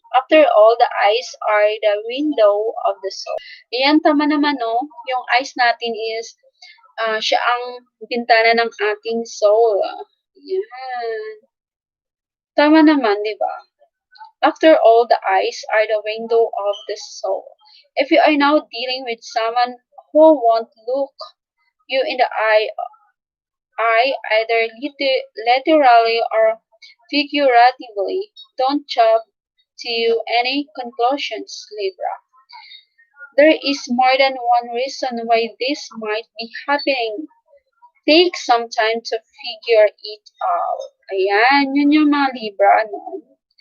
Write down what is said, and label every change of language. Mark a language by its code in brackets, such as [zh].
[en] After all, the eyes are the window of the soul. [tl] Ayan, tama naman, no? Yung eyes natin is, siya ang bintana ng ating soul. Ayan. Tama naman, di ba? [en] After all, the eyes are the window of the soul. If you are now dealing with someone who won't look you in the eye either literally or figuratively, don't jump to any conclusions, Libra. There is more than one reason why this might be happening. Take some time to figure it out. [tl] Ayan, yun yung mga Libra, no?